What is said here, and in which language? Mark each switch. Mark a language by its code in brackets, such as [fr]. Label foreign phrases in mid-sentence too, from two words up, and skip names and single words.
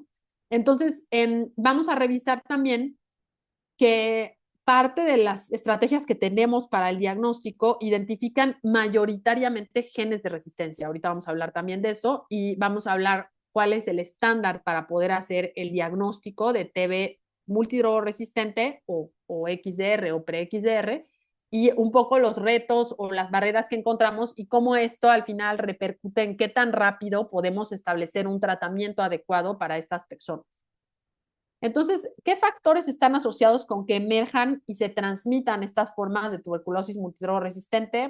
[es] Entonces, vamos a revisar también que parte de las estrategias que tenemos para el diagnóstico identifican mayoritariamente genes de resistencia. Ahorita vamos a hablar también de eso y vamos a hablar cuál es el estándar para poder hacer el diagnóstico de TB multidrogo resistente o XDR o pre-XDR y un poco los retos o las barreras que encontramos y cómo esto al final repercute en qué tan rápido podemos establecer un tratamiento adecuado para estas personas. Entonces, ¿qué factores están asociados con que emerjan y se transmitan estas formas de tuberculosis multidrogo resistente?